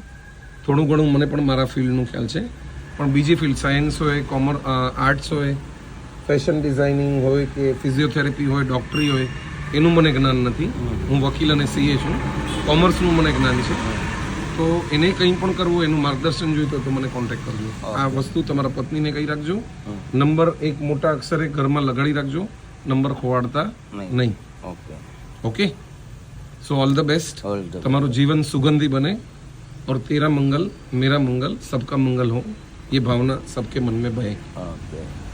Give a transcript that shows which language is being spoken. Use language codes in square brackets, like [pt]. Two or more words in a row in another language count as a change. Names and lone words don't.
[gu] થોડું ઘણું મને પણ મારા ફિલ્ડનું ખ્યાલ છે, પણ બીજી ફિલ્ડ સાયન્સ હોય, આર્ટ્સ હોય, [en] fashion designing [gu] હોય કે ફિઝિયોથેરાપી હોય, ડૉક્ટરી હોય, એનું મને જ્ઞાન નથી. હું વકીલ અને સીએ છું. કોમર્સનું મને જ્ઞાન છે. તો એને કંઈ પણ કરવું, એનું માર્ગદર્શન જોઈતું તો મને કોન્ટેક્ટ કરજો. આ વસ્તુ તમારા પત્નીને કહી રાખજો. નંબર એક મોટા અક્ષરે ઘરમાં લગાડી રાખજો, નંબર ખોવાડતા નહીં. ઓકે. [en] OK so all the best. All the [gu] તમારું જીવન સુગંધી બने [hi] और तेरा मंगल मेरा मंगल सबका मंगल हो, ये भावना सबके मन में बहे. [gu] ઓકે.